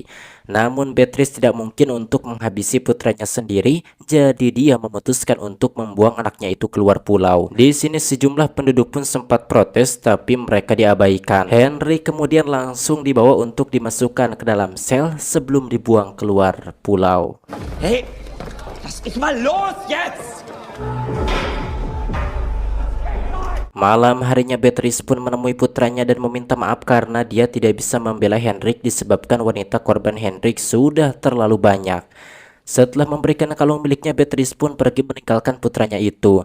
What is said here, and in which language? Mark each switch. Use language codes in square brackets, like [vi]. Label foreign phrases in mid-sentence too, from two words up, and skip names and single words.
[id] Namun Beatrice tidak mungkin untuk menghabisi putranya sendiri, jadi dia memutuskan untuk membuang anaknya itu keluar pulau. Di sini sejumlah penduduk pun sempat protes, tapi mereka diabaikan. Henrik kemudian langsung dibawa untuk dimasukkan ke dalam sel sebelum dibuang keluar pulau. [de] Hey, lass mich mal los jetzt! [id] Malam harinya Beatrice pun menemui putranya dan meminta maaf karena dia tidak bisa membela Henrik disebabkan wanita korban Henrik sudah terlalu banyak. Setelah memberikan kalung miliknya, Beatrice pun pergi meninggalkan putranya itu.